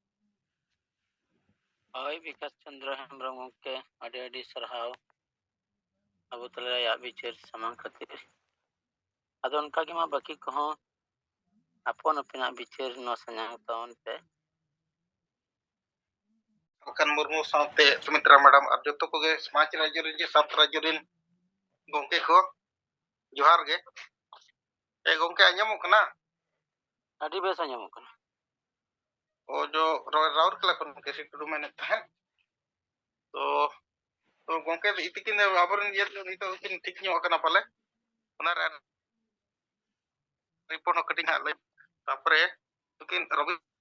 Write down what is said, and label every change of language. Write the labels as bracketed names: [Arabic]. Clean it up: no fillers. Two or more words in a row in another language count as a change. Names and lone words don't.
[Santali] Oi Vikas Chandra Hembrong gongke adi sarhaw abo tala ya bichir samang khatir ado onka ge ma baki ko apon apina bichir no sanyang taon pe akan murmu saute Sumitra madam ar joto ko ge समाज राज्य rin je sat राज्य rin gongke ko johar ge gongke anyamok kana adi bes anyamok kana o jo raur kala kon ke situ mane tahen to gongke itikin abarin ye nito kin tik nyok kana pale onar report no kating hale tapre tukin robi